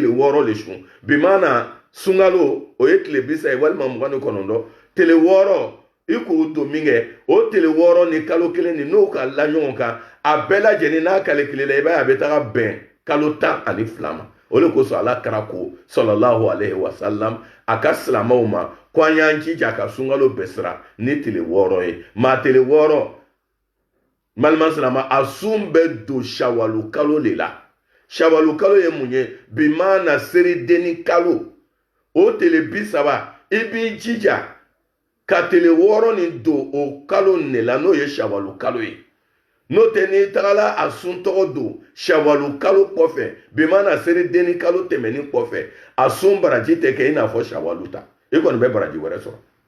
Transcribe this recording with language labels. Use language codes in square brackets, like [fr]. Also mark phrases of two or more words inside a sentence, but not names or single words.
[bm] 6 le sun bi mana sunkalo o ye tile 30 walima 29 tile 6 i k'o to min kɛ o tile 6 ni kalo 1 ni n'o ka la ɲɔgɔn kan a bɛɛ lajɛlen n'a calcule la i b'a ye a bɛ taga bɛn kalo 12 ma o de kosɔn ala kara ko [ar] صلى الله عليه وسلم [bm] a ka silamɛw ma ko an y'an jija ka sunkalo bɛɛ sira ni tile 6 ye maa tile 6 malima silama a sun bɛ don shawalu kalo de la shawalu kalo ye mun ye bi mana serideni kalo o tile 30 i b'i jija ka tile 6 nin don o kalo ne la n'o ye shawalu kalo ye n'o tɛ n'i tagala a sun tɔgɔ don shawalu kalo kɔfɛ bi mana serideni kalo tɛmɛni kɔfɛ a sun baraji tɛ kɛ i n'a fɔ shawalu ta i kɔni bɛ baraji wɛrɛ sɔrɔ